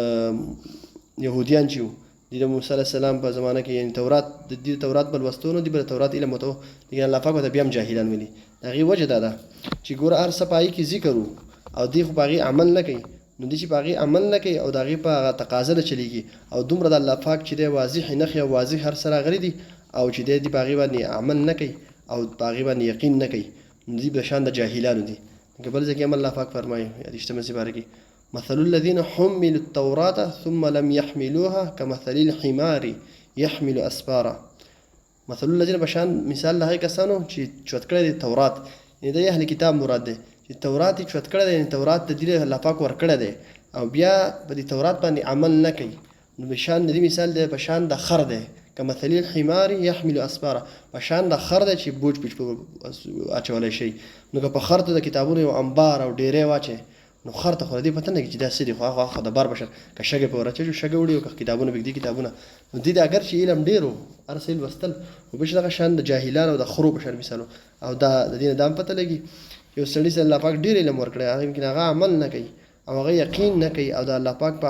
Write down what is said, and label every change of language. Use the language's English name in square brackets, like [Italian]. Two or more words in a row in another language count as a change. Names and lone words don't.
[Pashto] یهودیان چې و د موسی [Arabic] علیه السلام [Pashto] په زمانه کې یعنې تورات به لوستو نو دوی به د تورات علم ورته و لیکن الله پاک ورته بیا هم جاهلان ویلي د هغې وجه دا ده چې ګوره هر څه په هغې کې ذکر و او دوی خو په هغې عمل نه کوي نو دوی چې په هغې عمل نه کوي او د هغې په هغه تقاضا نه چلېږي او دومره د الله پاک چې دی واضح نښې او واضح هر څه راغلي دي او چې دی په هغې باندې عمل نه کوي او په هغې باندې یقین نه کوي نو دوی په شان د جاهلانو دي لکه بل ځای کې هم الله پاک فرمایي یادېشتمه سپاره کې [Arabic] مثل الذين حملوا التوراة ثم لم يحملوها كمثل الحمار يحمل أسفارا مثل الذين [Pashto] بشان مثال له کسانو چې چوت کړی دی تورات یعنې د اهل کتاب مراد دی چې تورات یې چوت کړی دی یعنې تورات د دې الله پاک ورکړی دی او بیا په دې تورات باندې عمل نه کوي نو بشان د دې مثال دی په شان د خر دی [Arabic] كمثل الحمار يحمل أسفارا [Pashto] په شان د خر دی چې بوج اچولی شي نو که په خر ته د کتابونو یو انبار او ډیرې واچوي نو خر ته خو د دې پته نه کېږي چې دا څه دي خو هغه د بار بشر که شګې په ور اچوي شګه وړي او که کتابونه بږدي کتابونه نو دې د اګر چې علم ډېر و هر څه یې لوستل خو بېش دغه شان د جاهلانو او د خرو په شان مثال او دا د دې نه دا هم پته لګي یو سړي سره الله پاک ډېر علم ورکړی هغه یمکن هغه عمل نه کوي او هغه یقین نه کوي او د الله پاک په